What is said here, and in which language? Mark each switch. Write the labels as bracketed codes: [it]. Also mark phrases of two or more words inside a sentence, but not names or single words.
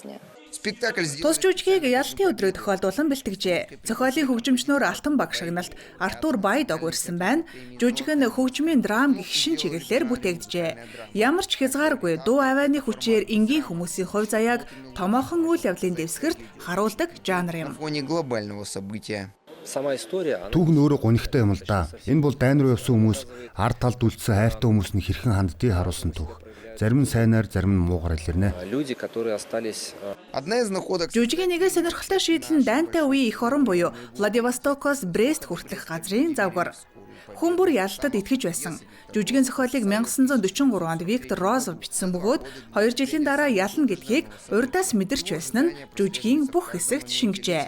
[mn] Тус жүжигийг ялтын өдрөө тохиолдуулан бэлтгэжээ. Зохиолын хөгжимчнөр Алтан баг шагналт Артур Байдог урьсан байна. Жүжиг нь хөгжмийн драм гэх шин чиглэлээр бүтээгджээ. Ямар ч хязгааргүй дуу авианы хүчээр энгийн хүмүүсийн хувь заяаг томоохон үйл явдлын дэвсгэрт харуулдаг жанр юм. [ru] Фоне глобального события. [mn] Түүх нь өөрөө гонигтай юм л да. Энэ бол дайн руу явсан хүмүүс ард талд үлдсэн хайртай хүмүүс нь хэрхэн ханддгийг харуулсан түүх. Зарим нь сайнаар, зарим нь муугар илэрнэ. [ru] Одна из находок. [mn] Жүжигийн нэг сонирхолтой шийдэл нь дайнтай үеийн эх орон буюу Владивостокоос Брест хүртэлх газрын завгар. Хүн бүр ялалтад итгэж байсан. Жүжигийн зохиолыг 1943 онд Виктор Розов бичсэн бөгөөд 2 жилийн дараа ялна гэдгийг урьдаас мэдэрч байсан нь жүжигийн бүх хэсэгт шингэжээ.